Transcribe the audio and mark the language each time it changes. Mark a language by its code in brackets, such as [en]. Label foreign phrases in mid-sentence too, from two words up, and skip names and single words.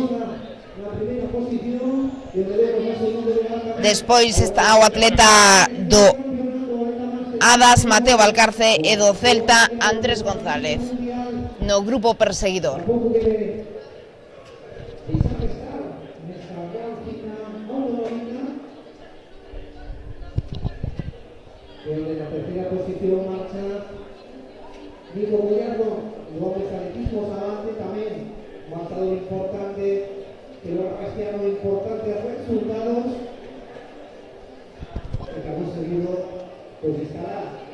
[gl] Despois está o atleta do Adas, Mateo Valcarce, e do Celta, Andrés González, no grupo perseguidor. [es] En la tercera posición marcha Nico Gallardo, el hombre atletismo avance también, marcador importante, que lo ha castigado importantes resultados, el que ha conseguido pues estará